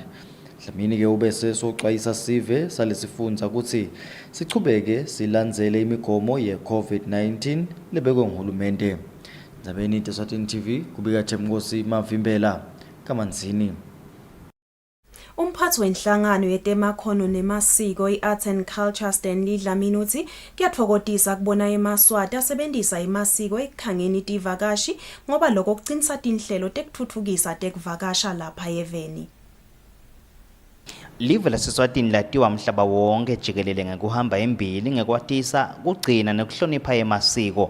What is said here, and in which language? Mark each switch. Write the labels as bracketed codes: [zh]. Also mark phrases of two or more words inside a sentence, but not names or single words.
[ss] Dlamini-ke ubese soxwayisa sive salesifundza kutsi sichubeke silandzele imigomo ye-COVID-19 lebekwe nguhulumende. Ndzabeni Eswatini TV kubika Themkosi Mavimbela kaManzini. Umphathi wenhlangano yetemakhono nemasiko i- [en] Arts and Culture [ss] Stanley Dlamini uthi kuyathokozisa kubona eMaswati asebenzisa imasiko ekukhangeni tivakashi ngoba lokho kucinisa tinhlelo tekutfutfukisa tekuvakasha lapha eveni. Live laseSwatini latiwa mhlaba wonke jikelele ngekuhamba embili ngekwatisa kugcina nekuhlonipha emasiko.